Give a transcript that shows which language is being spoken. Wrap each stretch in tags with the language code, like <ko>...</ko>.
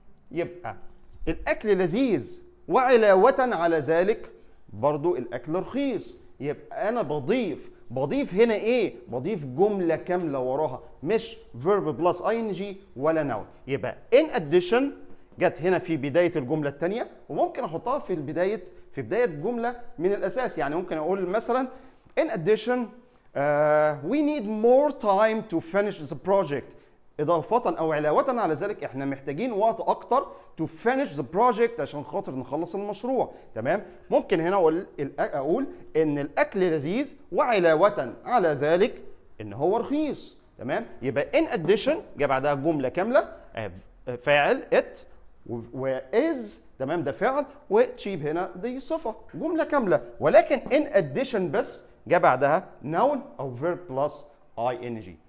<ar>يبقى الأكل لذيذ وعلاوة على ذلك برضو الأكل رخيص. يبقى أنا بضيف هنا إيه؟ بضيف جملة كاملة وراها، مش</ar> <en>verb plus ing</en> <ar>ولا noun. يبقى in addition جت هنا في بداية الجملة الثانية، وممكن أحطها في بداية جملة من الأساس. يعني ممكن أقول مثلا</ar> <en>in addition we need more time to finish the project.</en> <ar>إضافة أو علاوة على ذلك إحنا محتاجين وقت أكتر</ar> <en>to finish the project</en> <ar>عشان خاطر نخلص المشروع. تمام؟ ممكن هنا أقول إن الأكل لذيذ وعلاوة على ذلك إن هو رخيص. تمام؟ يبقى in addition جاء بعدها جملة كاملة، فاعل it و is، تمام، ده فعل، و cheap هنا دي صفة، جملة كاملة. ولكن in addition بس جاء بعدها noun أو</ar> <en>verb plus ing.</en>